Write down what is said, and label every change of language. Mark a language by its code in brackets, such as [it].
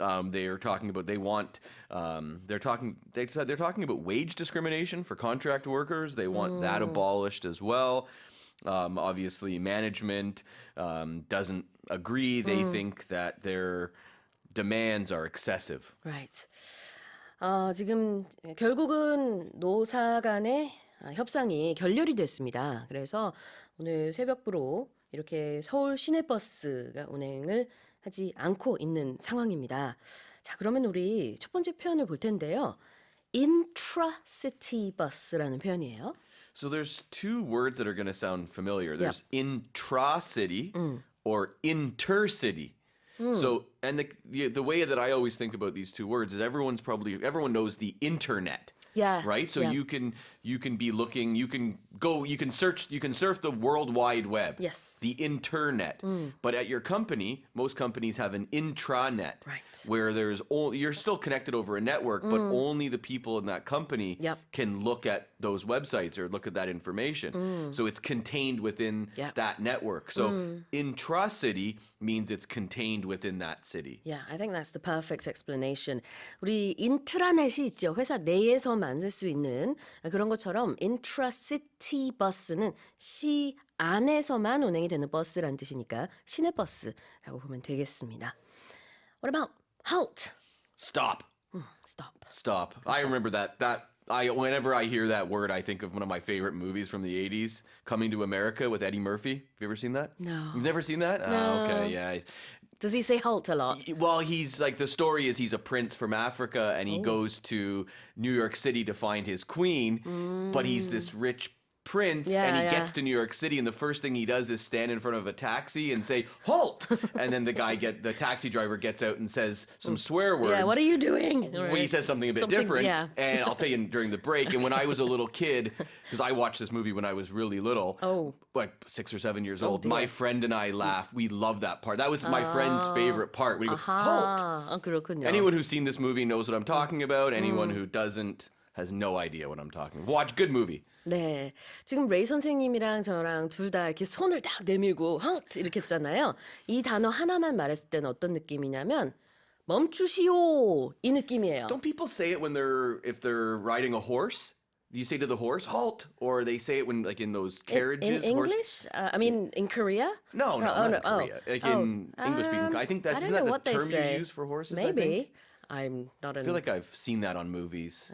[en] They are talking about they're talking about wage discrimination for contract workers. They want that abolished as well. Obviously, management doesn't agree. They think that their demands are excessive. Right. [ko] 지금 결국은 노사 간의 협상이 결렬이 됐습니다. 그래서 오늘 새벽부로 이렇게 서울 시내버스가 운행을 하지 않고 있는 상황입니다. 자, 그러면 우리 첫 번째 표현을 볼 텐데요. intra-city bus라는 표현이에요. [en] So there's two words that are going to sound familiar. There's intra-city or intercity. So, and the way that I always think about these two words is everyone knows the internet. Yeah. Right? So yeah. you can be looking, you can surf the World Wide Web. Yes. The internet. But at your company, most companies have an intranet. Right. Where you're still connected over a network, but only the people in that company Yep. can look at those websites or look at that information. So it's contained within Yep. that network. So intra-city means it's contained within that city. Yeah, I think that's the perfect explanation. [ko] 우리 인트라넷이 있죠. 회사 내에서만 쓸 수 있는 그런 것처럼 intra-city bus는 시 안에서만 운행이 되는 버스라는 뜻이니까 시내버스라고 보면 되겠습니다. [en] What about halt? Stop. Stop. Stop. I remember whenever I hear that word, I think of one of my favorite movies from the 80s, Coming to America with Eddie Murphy. Have you ever seen that? No. You've never seen that? No. Oh, okay, yeah. Does he say halt a lot? Well, he's like, the story is he's a prince from Africa and he goes to New York City to find his queen, but he's this rich prince and he gets to New York City and the first thing he does is stand in front of a taxi and say halt, and then the taxi driver gets out and says some swear words. Yeah, what are you doing? Well, he says something a bit different, and I'll tell you during the break. And when I was a little kid, because I watched this movie when I was really little, like 6 or 7 years old, dear. my friend and I laughed. We loved that part. That was my friend's favorite part. We go, halt! [ko] 그렇군요. [en] Anyone who's seen this movie knows what I'm talking about. Anyone who doesn't has no idea what I'm talking about. Watch, good movie. [ko] 네, 지금 레이 선생님이랑 저랑 둘 다 이렇게 손을 딱 내밀고 halt 이렇게 했잖아요. 이 단어 하나만 말했을 때는 어떤 느낌이냐면 멈추시오 이 느낌이에요. [en] Don't people say it if they're riding a horse? You say to the horse, halt, or they say it when like in those carriages. In English? I mean, in Korea? No, not in Korea. Like in English speaking, I think I isn't don't know that the what term they say. you use for horses? Maybe. I think? I'm not I feel like I've seen that on movies.